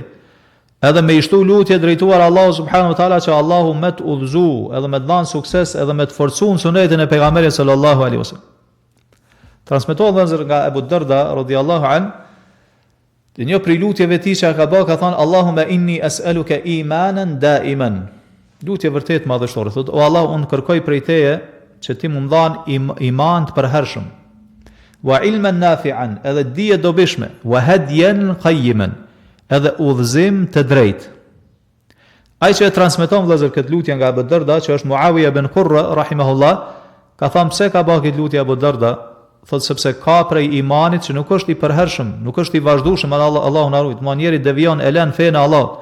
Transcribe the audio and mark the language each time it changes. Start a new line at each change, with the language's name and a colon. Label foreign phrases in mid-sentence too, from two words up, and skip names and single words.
Albanian: Edhe me i shtu lutje drejtuar Allahu
Arabic: سبحانه وتعالى
Albanian: që Allahu me të udhëzu, edhe me të dhanë sukses, edhe me të forcuar sunetin e pejgamberit
Arabic: صلى الله عليه وسلم.
Albanian: Transmetohet vëllezër nga Abu Darda
Arabic: رضي الله عن,
Albanian: një prej lutjeve tij që ka bërë ka thënë
Arabic: اللهم إني أسألك إيمانا دائما.
Albanian: Lutje vërtet madhështore, thotë o Allah, unë kërkoj prej teje që ti më dhan iman të përhershëm,
Arabic: وعلما نافعا,
Albanian: edhe dije dobishme,
Arabic: وهديا قيما,
Albanian: edhe udhëzim të drejtë. Ai që e transmeton vëllazër këtë lutje nga Abu Darda, që është Muawiya ibn Qurra rahimahullah, ka thënë pse ka bërë këtë lutje Abu Darda, thotë sepse ka prej imanit që nuk është i përhershëm, nuk është i vazhdueshëm, Allahu na ruaj, njeri devion e lën fen e Allahut.